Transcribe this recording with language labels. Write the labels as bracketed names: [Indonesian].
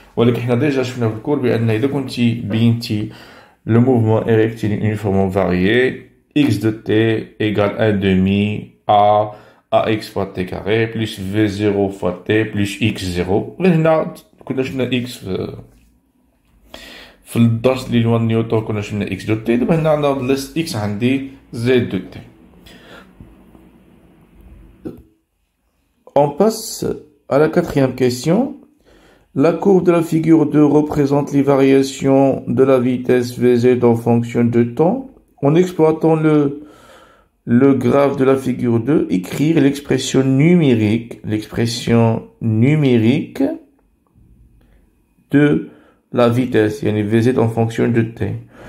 [Arabic] ولكن حنا [French] déjà [Arabic] شفنا في الكور بأن إذا كنتي بينتي [French] le mouvement est rectiligne uniformément varié, x de T égale 1 demi A AX fois T carré plus V0 fois T plus X0. [Arabic] هنا كنا شفنا X في الدرس اللي هو نيوتن كنا شفنا اكس دو تي. دابا هنا عندنا بلاصة اكس عندي زد دو تي. [French] On passe à la quatrième question. La courbe de la figure 2 représente les variations de la vitesse Vz en fonction de temps. En exploitant le graphe de la figure 2, écrire l'expression numérique de la vitesse, yani Vz en fonction de t.